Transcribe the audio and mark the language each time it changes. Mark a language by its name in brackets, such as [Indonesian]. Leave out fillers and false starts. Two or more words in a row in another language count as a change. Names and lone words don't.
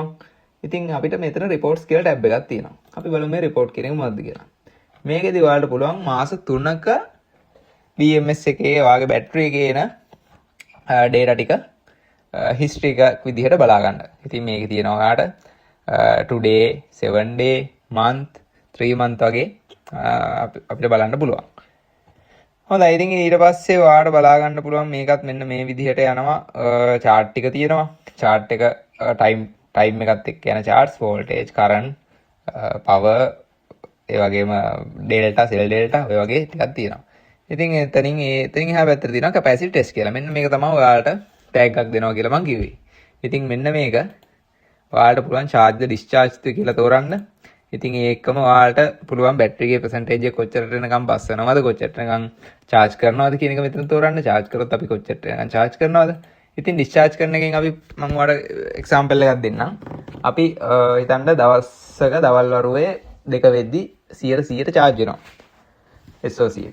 [Sinhala] ඉතින් අපිට මෙතන රිපෝට්ස් කියලා ටැබ් එකක් තියෙනවා. අපි බලමු මේ රිපෝට් කියන එක මොකක්ද කියලා. මේකෙදි ඔයාලට පුළුවන් මාස 3ක BMS එකේ ඔයාගේ බැටරි එකේ එන data ටික history එකක් විදිහට බලා ගන්න. ඉතින් මේකේ තියෙනවා ඔයාලට [English] today, 7 day, month, 3 month [Sinhala] වගේ අපිට බලන්න පුළුවන්. හොඳයි. ඉතින් ඊට පස්සේ ඔයාලට බලා ගන්න පුළුවන් මේකත් මෙන්න මේ විදිහට යනවා. chart ටික තියෙනවා. chart එක time එකත් එක්ක යන [English] charts, voltage, current, power, [Sinhala] ඒ වගේම [English] delta, cell delta [Sinhala] ඔය වගේ ටිකක් තියෙනවා. ඉතින් එතනින් එහා පැත්තට තියෙනවා [English] capacity test [Sinhala] කියලා. මෙන්න මේක තමයි ඔයාලට tag එකක් දෙනවා කියලා මම කිව්වේ. ඉතින් මෙන්න මේක ඔයාලට පුළුවන් [English] charge the discharge [Sinhala] කියලා තෝරන්න. ඉතින් ඒකම ඔයාලට පුළුවන් බැටරි එකේ percentage එක කොච්චරට එනකම් බස් වෙනවද, කොච්චරට එනකම් charge කරනවද කියන එක මෙතන තෝරන්න. charge කරොත් අපි කොච්චරට එනකම් charge කරනවද. ඉතින් discharge කරන එකෙන් අපි මම ඔයාලට example එකක් දෙන්නම්. අපි හිතන්න දවසක දවල් වරුවේ 2 වෙද්දි 100% charge වෙනවා SOC එක.